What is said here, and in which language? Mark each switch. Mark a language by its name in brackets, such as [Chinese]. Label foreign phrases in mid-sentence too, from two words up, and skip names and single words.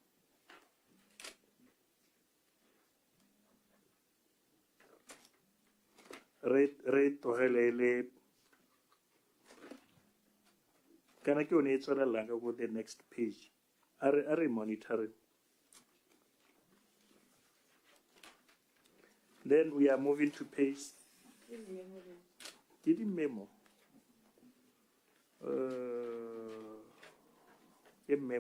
[Tswana] Re togelele kana ke one e tswelelang ka go [English] the next page. Are monitoring. Then we are moving to page. Get the memo. A memo.